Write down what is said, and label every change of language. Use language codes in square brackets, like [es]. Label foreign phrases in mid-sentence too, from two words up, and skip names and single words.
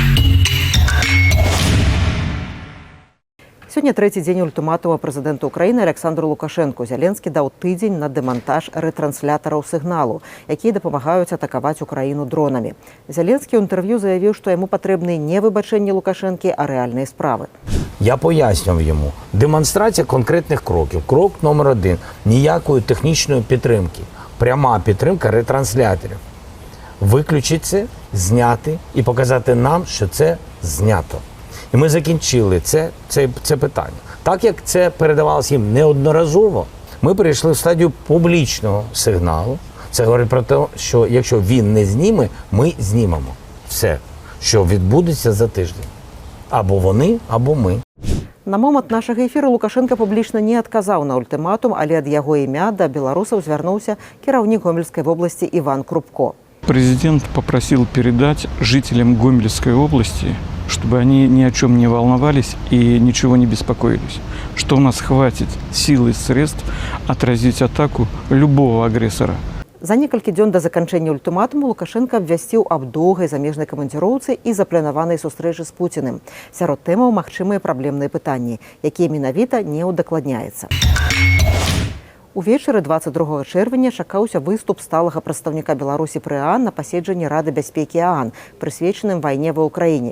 [be] Сёння трэці дзень ультыматума прэзідэнта Украіны Александру Лукашэнку. Зяленскі даў тыдзень на дэмантаж рэтранслятораў сігналу, якія дапамагаюць атакаваць Украіну дронамі. Зяленскі ў інтэрв'ю заявіў, што яму патрэбны не выбачэнні Лукашэнкі, а рэальныя справы. [uk] Я пояснював йому. Демонстрація конкретних кроків. Крок номер 1. Ніякої технічної підтримки. Пряма підтримка ретрансляторів. Виключити це, зняти і показати нам, що це знято. І ми закінчили це питання. Так як це передавалося їм неодноразово, ми перейшли в стадію публічного сигналу. Це говорить про те, що якщо він не зніме, ми знімемо все, що відбудеться за тиждень. Або вони, або ми. [be] На момант нашага эфіру Лукашенко публічна не адказаў на ультыматум, але ад яго імя да беларусаў звярнуўся кіраўнік [ru] Гомельской области [be] Иван Крупко. [ru] Президент попросил передать жителям Гомельской области, чтобы они ни о чем не волновались и ничего не беспокоились, что у нас хватит сил и средств отразить атаку любого агрессора. [be] За некалькі дзён да заканчэння ультыматуму Лукашенко абвясціў аб доўгай замежнай камандзіроўцы і запланаванай сустрэчы з Пуціным. Сярод тэмаў магчымыя праблемныя пытанні, якія менавіта не ўдакладняецца. Увечары 22 чэрвеня чакаўся выступ сталага прадстаўніка Беларусі пры ААН на паседжанні Рады бяспекі ААН, прысвечаным вайне ва Ўкраіне.